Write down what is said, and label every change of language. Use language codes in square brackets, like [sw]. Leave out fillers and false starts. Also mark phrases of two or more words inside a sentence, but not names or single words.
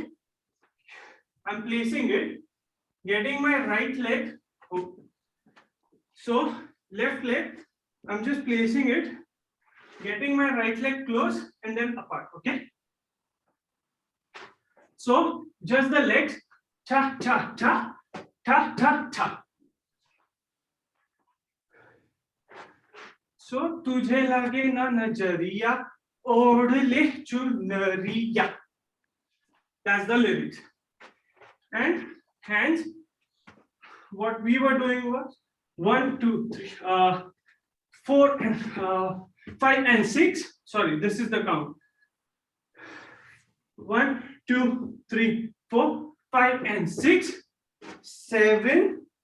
[en] I'm placing it, getting my right leg. Oh. So left leg, I'm just placing it, getting my right leg close and then apart. Okay. So just the legs, cha cha cha, ta ta ta. [hi] So तुझे लगे ना नजरिया ओढ़ ले चुनरिया. [en] That's the lyrics. And hands, what we were doing was 1, 2, 3, 4 and 5 and 6. Sorry, this is the count. 1, 2, 3, 4, 5 and 6, 7.